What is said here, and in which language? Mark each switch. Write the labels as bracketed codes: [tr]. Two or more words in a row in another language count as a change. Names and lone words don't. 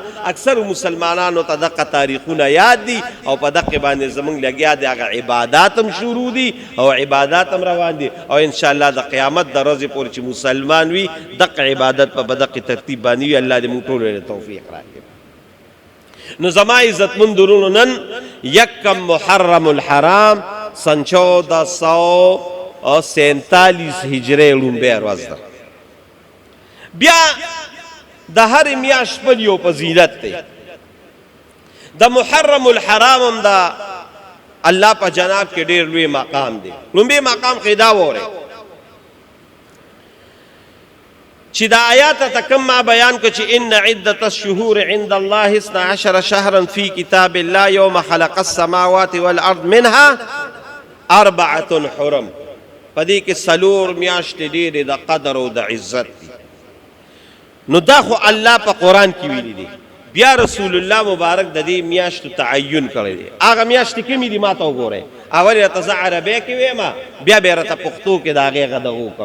[ps] اکثر مسلمانانو ته دغه تاریخونه یاد دي او په دغه باندې زمونږ لګیا دي، هغه عبادات هم شروع دي او عبادات هم روان دي او انشاءالله د قیامت د ورځې پورې چې مسلمان وي دغه عبادت په دغه ترتیب باندې وي. الله دې موږ ټولو ته توفیق راکړي. نو زما عزتمند ورونو، نن یکم محرم الحرام سن 1447 هجری لومبۍ ورځ ده. بیا د هر میاشت بل یو فضیلت دی. د محرم الحرام هم د الله په جناب کې ډېر لوی مقام دی. لومبۍ مقام کې دا وورئ چې دا آیات ته کوم ما بیان کړ چې [ar] ان عدة الشهور عند الله 12 شهرا في كتاب الله يوم خلق السماوات والارض منها 4 حرم. [ps] په دې کې څلور میاشتې ډېرې د قدر او د عزت دي. نو دا خو الله په قرآن کې ویلي دي. بیا رسول الله مبارک د دې میاشتو تعین کړی دی. هغه میاشتې کومې دي ما ته وګورئ. اول یې راته زه عربۍ کې ویم، بیا به یې راته پښتو کې د هغې دغه وکړم.